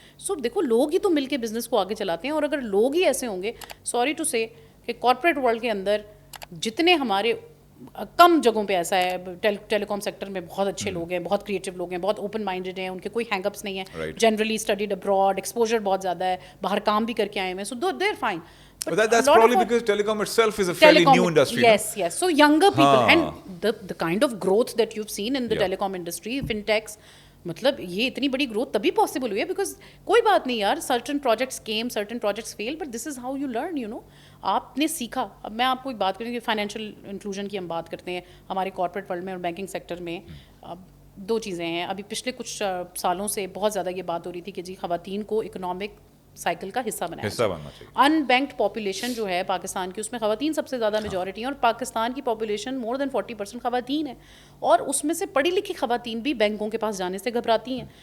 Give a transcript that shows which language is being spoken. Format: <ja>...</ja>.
<ur>سو دیکھو لوگ ہی تو مل کے بزنس کو آگے چلاتے ہیں, اور اگر لوگ ہی ایسے ہوں گے,</ur> <en>sorry to say</en> <ur>کہ کارپوریٹ ورلڈ کے اندر جتنے ہمارے کم جگہوں پہ ایسا ہے, ٹیلی کام سیکٹر میں بہت اچھے لوگ ہیں, بہت کریٹو لوگ ہیں, بہت اوپن مائنڈیڈ ہیں, ان کے کوئی ہینگ اپس نہیں ہیں, جنرلی اسٹڈیڈ ابراڈ, ایکسپوجر بہت زیادہ ہے, باہر کام بھی کر کے آئے ہوئے ہیں,</ur> <en>So they are fine. But that's probably because telecom itself is a fairly new industry. Yes. So younger people and the kind of growth that you've seen in the telecom industry, fintechs,</en> <ur>مطلب یہ اتنی بڑی growth تبھی possible ہوئی ہے because کوئی بات نہیں یار,</ur> <en>certain projects came, certain projects failed, but this is how you learn, you know.</en> <ur>آپ نے سیکھا. اب میں آپ کو ایک بات کروں کہ فائنینشیل انکلوژن کی ہم بات کرتے ہیں ہمارے کارپوریٹ ورلڈ میں اور بینکنگ سیکٹر میں. اب 2 چیزیں ہیں, ابھی پچھلے کچھ سالوں سے بہت زیادہ یہ بات ہو رہی تھی کہ جی خواتین کو اکنامک سائیکل کا حصہ بننا چاہیے. ان بینکڈ پاپولیشن جو ہے پاکستان کی, اس میں خواتین سب سے زیادہ میجورٹی ہیں, اور پاکستان کی پاپولیشن</ur> <en>more than</en> <ur>40% خواتین ہے, اور اس میں سے پڑھی لکھی خواتین بھی بینکوں کے پاس جانے سے گھبراتی ہیں.</ur>